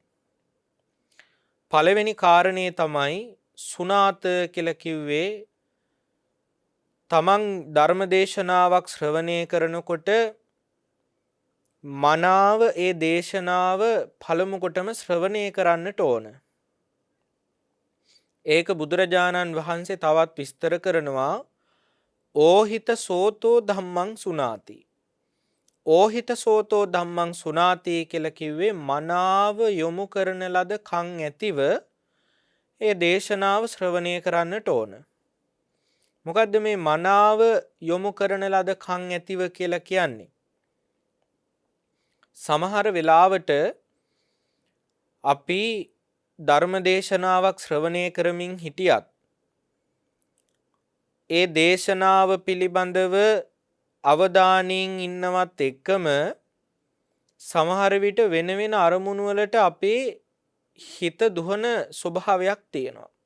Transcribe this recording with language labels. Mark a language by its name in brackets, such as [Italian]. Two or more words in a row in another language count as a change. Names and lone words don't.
[Sinhala] පළවෙනි කාරණේ තමයි සුනාත කියලා කිව්වේ තමන් ධර්ම දේශනාවක් ශ්‍රවණය කරනකොට මනාව ඒ දේශනාව පළමු කොටම ශ්‍රවණය කරන්නට ඕන. ඒක බුදුරජාණන් වහන්සේ තවත් විස්තර කරනවා [Pali] ඕහිත සෝතෝ ධම්මං සුනාති. ඕහිත සෝතෝ ධම්මං සුනාති [Sinhala] කියලා කිව්වේ මනාව යොමු කරන ලද කන් ඇතිව ඒ දේශනාව ශ්‍රවණය කරන්නට ඕන. මොකද්ද මේ මනාව යොමු කරන ලද කන් ඇතිව කියලා කියන්නේ? සමහර වෙලාවට අපි ධර්ම දේශනාවක් ශ්‍රවණය කරමින් හිටියත් ඒ දේශනාව පිළිබඳව අවධානයෙන් ඉන්නවත් එක්කම සමහර විට වෙන වෙන අරමුණු වලට අපේ හිත දුහන ස්වභාවයක් තියෙනවා.